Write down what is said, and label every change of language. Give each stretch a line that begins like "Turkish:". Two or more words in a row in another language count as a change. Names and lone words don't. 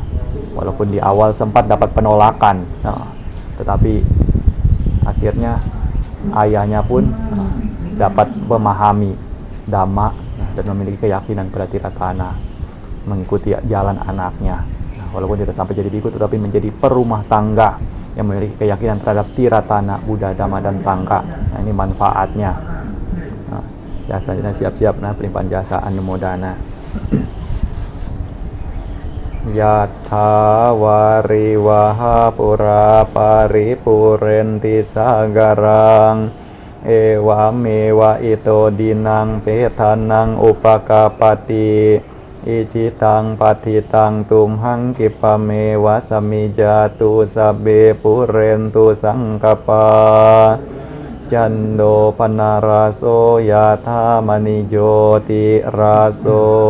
Indonesian: Walaupun di awal sempat dapat penolakan, tetapi akhirnya ayahnya pun dapat memahami dhamma dan memiliki keyakinan pada Tiratana, mengikuti jalan anaknya. Walaupun tidak sampai jadi biku, tetapi menjadi perumah tangga yang memiliki keyakinan terhadap Tiratana, Buddha, Dhamma, dan Sangha. Nah, ini manfaatnya. Jasanya siap-siap pelimpahan jasa anumodana.
Pali: Yatha wariwaha pura paripurenti sagarang ewa mewa ito dinang petanang upakapati icitang patitang tumhang kipamewa samijatu sabe purentu sangkapa Jando panaraso yatha manijoti raso